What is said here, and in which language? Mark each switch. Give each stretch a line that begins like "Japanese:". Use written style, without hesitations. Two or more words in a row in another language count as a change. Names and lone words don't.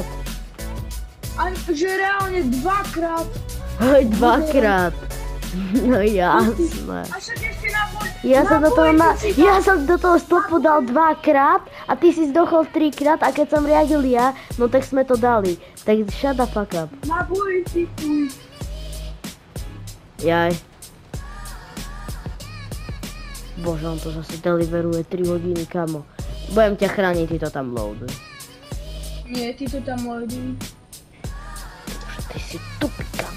Slovak: A že reálne 2-krát. Hoj, 2-krát. No jasné. A však ešte na boj... Ja som do toho stopu dal 2-krát a ty si zdochol 3-krát a keď som riadil ja, no tak sme to dali.
English: Tak shut the fuck up.
Slovak: Na boji ty chuj. Jaj. Bože, on to zase deliveruje 3 hodiny, kamo. Budem ťa chrániť, ty to tam loaduj. Nie, ty to tam loaduj. Bože, ty si tupý, kamo.